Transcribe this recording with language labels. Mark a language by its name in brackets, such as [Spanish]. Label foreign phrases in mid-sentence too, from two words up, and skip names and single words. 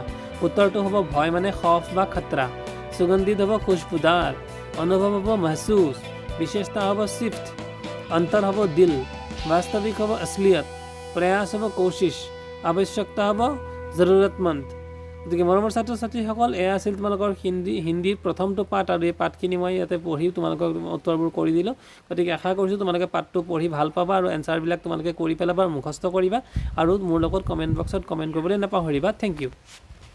[Hindi] उत्तर तो हम भय माने खौफ बा खतरा, सुगंधित हम खुशबूदार, अनुभव हम महसूस, विशेषता हम शिफ्ट, अंतर हम दिल, वास्तविक हम असलियत, प्रयास हम कोशिश, आवश्यकता हम जरूरतमंद। [Assamese] गति मरমৰ ছাত্ৰ ছাত্ৰীসকল এয়া আছিল তোমালোকৰ হিন্দীৰ প্ৰথমটো পাঠ আৰু এই পাঠখিনি মই ইয়াতে পঢ়ি তোমালোকক উত্তৰবোৰ কৰি দিলোঁ। গতিকে আশা কৰিছোঁ তোমালোকে পাঠটো পঢ়ি ভাল পাবা আৰু এনচাৰবিলাক তোমালোকে কৰি পেলাবা আৰু মুখস্থ কৰিবা আৰু মোৰ লগত কমেণ্ট বক্সত কমেণ্ট কৰিবলৈ নাপাহৰিবা। [English] thank you.